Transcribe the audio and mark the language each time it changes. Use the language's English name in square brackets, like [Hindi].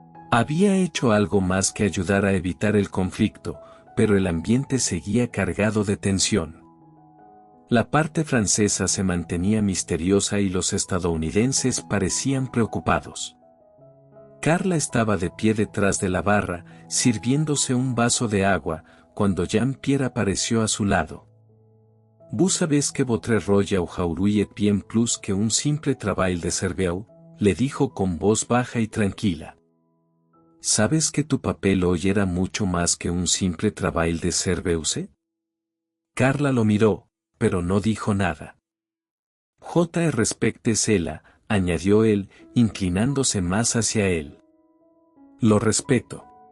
[Spanish] Había hecho algo más que ayudar a evitar el conflicto, pero el ambiente seguía cargado de tensión. La parte francesa se mantenía misteriosa y los estadounidenses parecían preocupados. Carla estaba de pie detrás de la barra, sirviéndose un vaso de agua, cuando Jean-Pierre apareció a su lado. [French] «Vous savez que votre rôle aujourd'hui est bien plus que un simple travail de cerveau», [Spanish] le dijo con voz baja y tranquila. «¿Sabes que tu papel hoy era mucho más que un simple [French] travail de cerveau?» [Spanish] Carla lo miró, pero no dijo nada. «J. [French] respecte cela», [Spanish] añadió él, inclinándose más hacia él. «Lo respeto».